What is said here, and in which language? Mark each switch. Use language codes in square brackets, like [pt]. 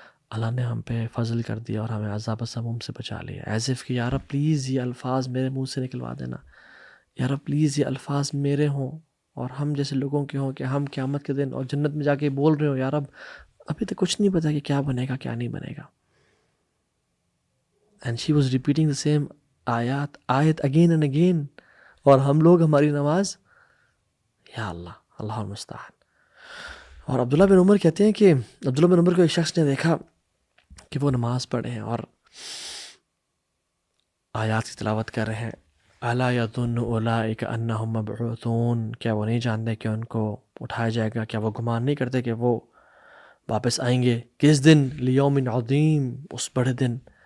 [ur] اللہ نے ہم پہ فضل کر دیا اور ہمیں عذاب السموم سے بچا لیا. ایز اف کہ یا رب پلیز یہ الفاظ میرے منہ سے نکلوا دینا، یا رب پلیز یہ الفاظ میرے ہوں اور ہم جیسے لوگوں کے ہوں، کہ ہم قیامت کے دن اور جنت میں جا کے بول رہے ہوں یا رب ابھی تک کچھ نہیں پتا کہ کیا بنے گا کیا نہیں بنے گا. [en] And she was repeating the same آیت again and again. [ur] اور ہم لوگ ہماری نماز، یا اللہ المستعان. اور عبداللہ بن عمر کہتے ہیں کہ عبداللہ بن عمر کو ایک شخص نے دیکھا کہ وہ نماز پڑھ رہے ہیں اور آیات کی تلاوت کر رہے ہیں. [ar] الا یظن اولئک انہم مبعوثون، [ur] کیا وہ نہیں جانتے کہ ان کو اٹھایا جائے گا؟ کیا وہ گمان نہیں کرتے کہ وہ واپس آئیں گے؟ کس دن؟ [ar] لیوم عظیم، [ur] اس بڑے دن.